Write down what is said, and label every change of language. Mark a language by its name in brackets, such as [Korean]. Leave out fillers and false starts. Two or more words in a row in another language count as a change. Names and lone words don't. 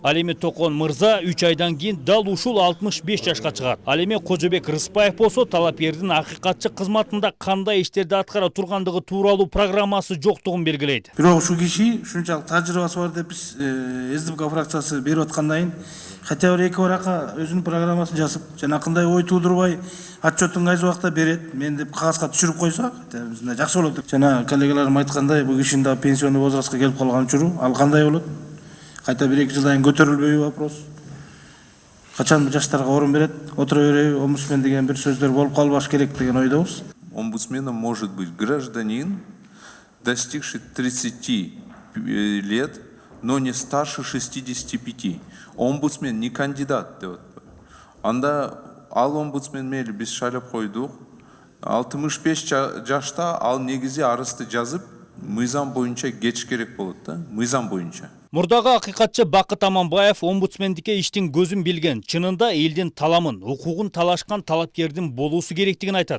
[Kyrgyz] Ал эми Токон мырза 3 айдан кийин дал ушул 65 жашка чыгат. Ал эми Кожобек Рыспаев болсо талапкердин акыйкатчы кызматында кандай иштерди аткара тургандыгы тууралуу программасы жоктугун белгилейт. Бирок ушул киши ушунчалык тажрыйбасы бар деп биз СДПК фракциясы берип аткандан кийин [Russian] хотя бы [Kyrgyz] 2 баракка өзүнүн программасын жазып, жана кандай ой туудурбай отчетун кайсы убакта берет, мен деп кагазга түшүрүп койсок, мындай жакшы болот. Жана коллегаларым айткандай, бул кишинин да [Russian] пенсионный возрастка [Kyrgyz] келип калган учуру, ал кандай болот? Кайта 1-2 жылдан кийин көтөрүлбөйбү вопрос? Качан жаштарга орун берет, отура береби, омбудсмен деген бир сөздөр болуп калбаш керек деген ойдобуз. [Russian] Омбудсменом может быть гражданин, достигший 30 лет, но не старше 65. Омбудсмен не кандидат. [Kyrgyz] Анда ал омбудсмен мели биз шайлап койдук. 65 жашта ал негизи арызды жазып, мыйзам боюнча кетиш керек болот да, мыйзам боюнча. Мурдагы акыйкатчы Бакыт Аманбаев омбудсмендикке иштин көзүн билген, чынында элдин таламын, укугун талашкан талапкердин болуусу керектигин айтат.